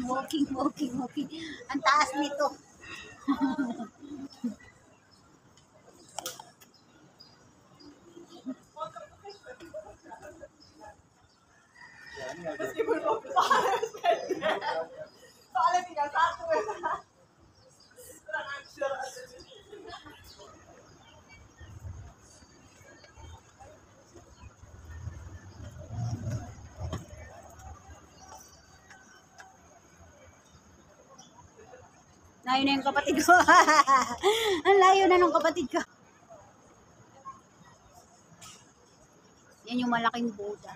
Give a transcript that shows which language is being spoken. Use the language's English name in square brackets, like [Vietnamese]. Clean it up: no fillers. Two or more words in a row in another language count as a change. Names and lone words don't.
[Filipino] Ang taas nito. [Indonesian] Meskipun mau soalnya tinggal satu ya. Kurang ajar. [Filipino] Layo na yung kapatid ko. Ang layo na ng kapatid ko. Yan yung malaking Buddha.